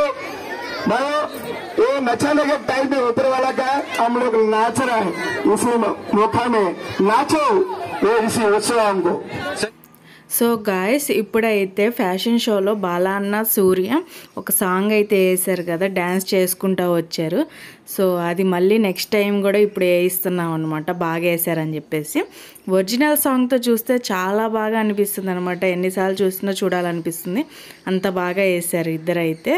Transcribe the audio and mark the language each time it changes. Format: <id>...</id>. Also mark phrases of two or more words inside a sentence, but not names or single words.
<hi>ये नचाने के टाइम में ऊपर वाला का हम लोग नाच रहे हैं, इसी मौका में नाचो ये इसी उत्सव हमको।</hi> <en>so guys</en> <te>ఇప్పుడైతే ఫ్యాషన్ షోలో బాలా అన్న సూర్య ఒక సాంగ్ అయితే వేసారు కదా, డ్యాన్స్ చేసుకుంటూ వచ్చారు. సో అది మళ్ళీ</te> <en>next time</en> <te>కూడా ఇప్పుడు వేయిస్తున్నాం అనమాట, బాగా వేసారని చెప్పేసి.</te> <en>original songతో</en> <te>చూస్తే చాలా బాగా అనిపిస్తుంది అనమాట, ఎన్నిసార్లు చూసినా చూడాలనిపిస్తుంది, అంత బాగా వేసారు ఇద్దరైతే.</te>